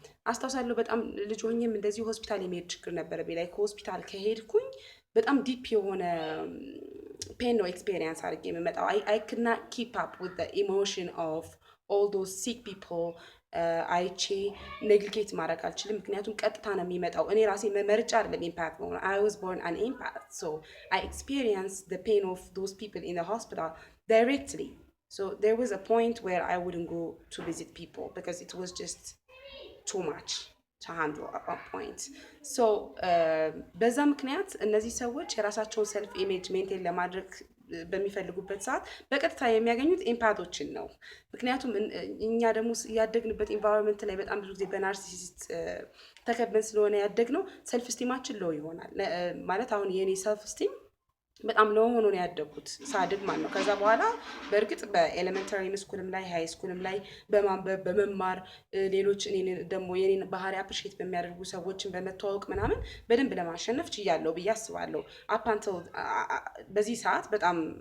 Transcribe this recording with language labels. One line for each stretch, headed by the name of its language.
Amharic: አስታውሳለሁ በጣም ልጅ ሆኜም እንደዚህ ሆስፒታል የመሄድ ችግር ነበረብኝ። ላይ ከሆስፒታል ከሄድኩኝ በጣም ዲፕ የሆነ pain no experience አድርጌ የምመጣው
English: I could not keep up with the emotion of all those sick people
Amharic: አይቼ ኔግሊጌት ማድረግ አልችልም። ምክንያቱም ቀጥታ ነው የሚመጣው። እኔ ራሴ መርጫ አይደለም ኢምፓት ነው።
English: I was born an empath, so I experienced the pain of those people in the hospital directly. So there was a point where I wouldn't go to visit people because it was just too much to handle at that point.
Amharic: So በዛ ምክንያት እነዚህ ሰዎች የራሳቸውን ሰልፍ ኢሜጅ ሜንቴን ለማድረግ በሚፈልጉበት ሰዓት በቀጥታ የሚያገኙት ኤምፓቶችን ነው። ምክንያቱም እኛ ደግሞ ያደግንበት ኢንቫይሮንመንት ላይ በጣም ብዙ ጊዜ በናርሲሲስት ተከበን ስለሆነ ያደግነው ሰልፍ ስቲማችን ሎው ይሆናል። ማለት አሁን የኔ ሰልፍ ስቲም በጣም ሎ ሆኖ ነው ያደግኩት ሳድግ ማለት ነው። ከዛ በኋላ በእርግጥ በኤሌመንተሪ ስኩልም ላይ ሃይ ስኩልም ላይ በማንበብ በመማር ሌሎች እኔን ደግሞ የኔን ባህሪ አፕሪሼት በሚያደርጉ ሰዎችን በመተዋወቅ ምናምን በደንብ ለማሸነፍ ችያለሁ ብዬ አስባለሁ። አፓንተል በዚህ ሰዓት በጣም